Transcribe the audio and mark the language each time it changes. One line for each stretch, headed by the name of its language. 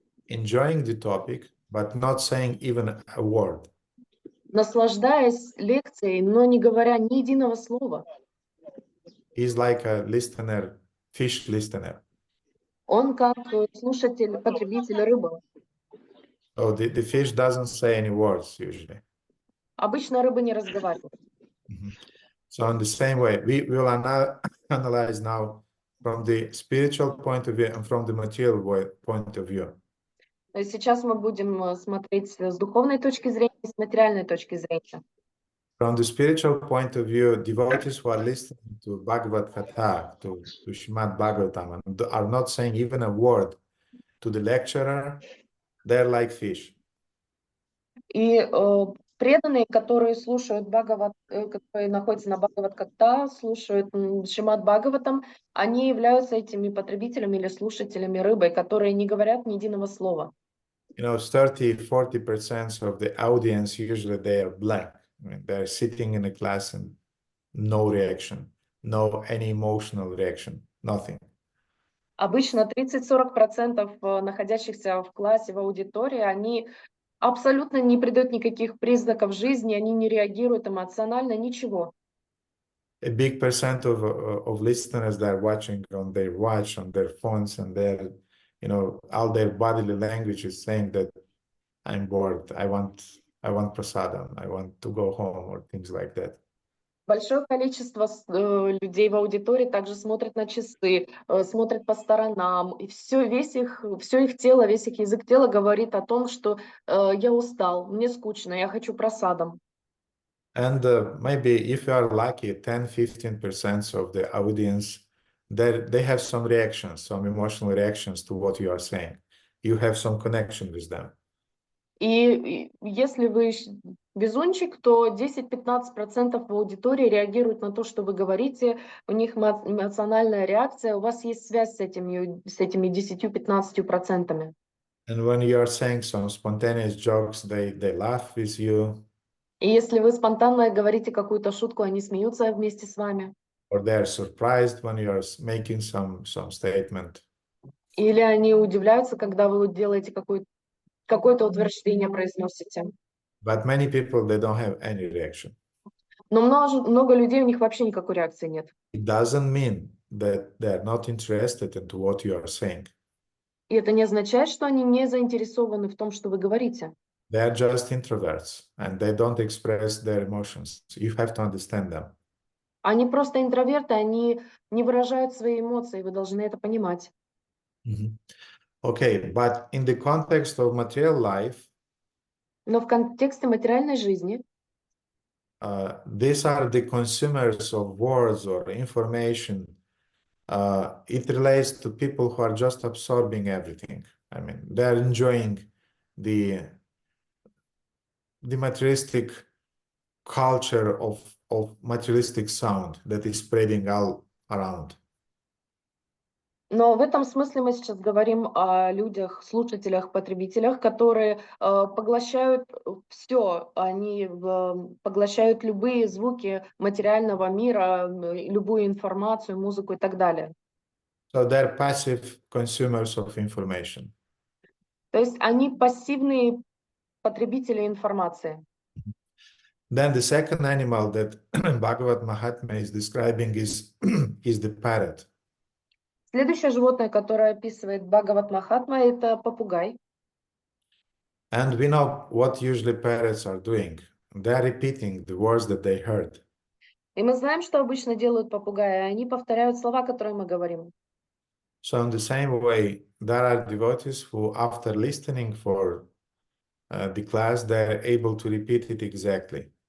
English: enjoying the topic, but not saying even a word.
Russian: наслаждаясь лекцией, но не говоря ни единого слова.
English: He's like a listener, fish listener.
Russian: Он как слушатель, потребитель рыбы.
English: So the fish doesn't say any words usually.
Russian: Обычно рыбы не разговаривают.
English: So in the same way, we will analyze now from the spiritual point of view and from the material point of view.
Russian: Сейчас мы будем смотреть с духовной точки зрения и с материальной точки зрения.
English: From the spiritual point of view, devotees who are listening to Bhagavad Gita, to Shrimad-Bhagavatam, and are not saying even a word to the lecturer, they're like fish.
Russian: И преданные, которые слушают которые находятся на Бхагават-Гата, слушают Шримад-Бхагаватам, они являются этими потребителями или слушателями рыбой, которые не говорят ни единого слова.
English: 30-40% of the audience, usually they are blank. I mean, they're sitting in a class and no reaction, no any emotional reaction, nothing.
Russian: Обычно 30-40% находящихся в классе, в аудитории, они абсолютно не придают никаких признаков жизни, они не реагируют эмоционально, ничего.
English: A big percent of listeners that are watching on their watch, on their phones, and their, all their bodily language is saying that I'm bored, I want prasadam, I want to go home, or things like that.
Russian: Большое количество людей в аудитории также смотрят на часы, смотрят по сторонам, и все их тело, весь их язык тела говорит о том, что я устал, мне скучно, я хочу просадом.
English: And maybe if you are lucky, 10-15% of the audience, they have some reactions, some emotional reactions to what you are saying. You have some connection with them.
Russian: И если вы везунчик, то 10-15% в аудитории реагируют на то, что вы говорите, у них эмоциональная реакция, у вас есть связь с этими 10-15%.
English: And when you are saying some spontaneous jokes, they laugh with you.
Russian: И если вы спонтанно говорите какую-то шутку, они смеются вместе с вами.
English: Or they are surprised when you are making some statement.
Russian: Или они удивляются, когда вы делаете какое-то утверждение, произносите.
English: But many people, they don't have any reaction.
Russian: Но много людей, у них вообще никакой реакции нет.
English: It doesn't mean that they are not interested into what you are saying.
Russian: И это не означает, что они не заинтересованы в том, что вы говорите.
English: They are just introverts, and they don't express their emotions. You have to understand them.
Russian: Они просто интроверты, они не выражают свои эмоции, вы должны это понимать.
English: Okay, but in the context of material life,
Russian: Но в контексте материальной жизни
English: these are the consumers of words or information. It relates to people who are just absorbing everything. I mean, they are enjoying the the materialistic culture of materialistic sound that is spreading all around.
Russian: Но в этом смысле мы сейчас говорим о людях, слушателях, потребителях, которые поглощают все, они поглощают любые звуки материального мира, любую информацию, музыку и так далее.
English: So they're passive consumers of information.
Russian: То есть они пассивные потребители информации.
English: Then the second animal that Bhagavad Mahatma is describing is the parrot.
Russian: Следующее животное, которое описывает Бхагават Махатма, это попугай.
English: And we know what usually parrots are doing. They are repeating the words that they heard.
Russian: И мы знаем, что обычно делают попугаи. Они повторяют слова, которые мы говорим.
English: So in the same way, there are devotees who, after listening for the class, they're able to repeat it exactly.